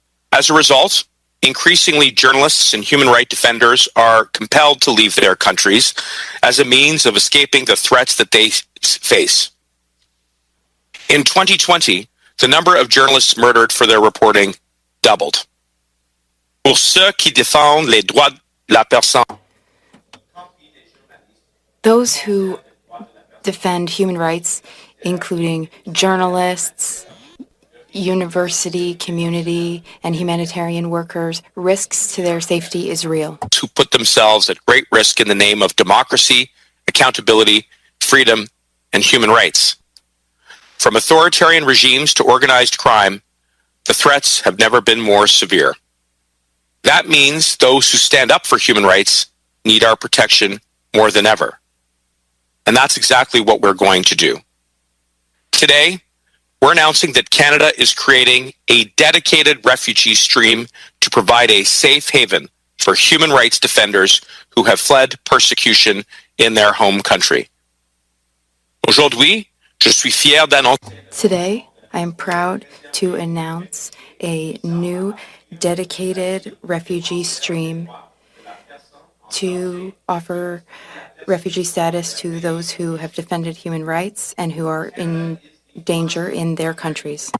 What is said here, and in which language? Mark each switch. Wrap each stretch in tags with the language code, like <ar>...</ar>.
<en>As a result, increasingly journalists and human rights defenders are compelled to leave their countries as a means of escaping the threats that they face. In 2020, the number of journalists murdered for their reporting doubled.</en> <fr>Pour ceux qui défendent les droits de la personne.</fr> <en>Those who defend human rights, including journalists, university, community, and humanitarian workers, risks to their safety is real. Who put themselves at great risk in the name of democracy, accountability, freedom, and human rights. From authoritarian regimes to organized crime, the threats have never been more severe. That means those who stand up for human rights need our protection more than ever. And that's exactly what we're going to do. Today, we're announcing that Canada is creating a dedicated refugee stream to provide a safe haven for human rights defenders who have fled persecution in their home country.</en> <fr>Aujourd'hui, je suis fier d'annoncer.</fr> <en>Today, I am proud to announce a new dedicated refugee stream to offer refugee status to those who have defended human rights and who are in danger in their countries.</en>